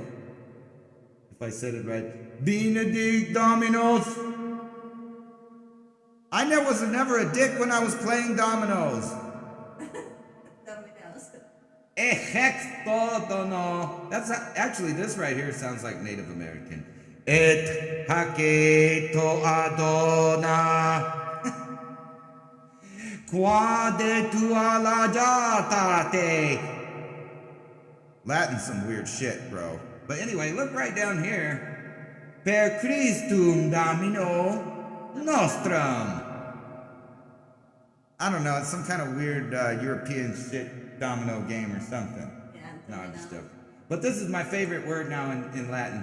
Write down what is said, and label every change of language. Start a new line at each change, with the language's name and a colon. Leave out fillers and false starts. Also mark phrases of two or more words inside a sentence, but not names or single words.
English: If I said it right. Benedict Dominos. I was never a dick when I was playing dominoes. Dominoes. That's actually, this right here sounds like Native American. Et haketo adona. Quade tu ala jatate. Latin's some weird shit, bro. But anyway, look right down here.
Latin: Per Christum Domino Nostrum.
English: I don't know, it's some kind of weird European shit domino game or something. Yeah, no, I'm just joking. But this is my favorite word now in Latin.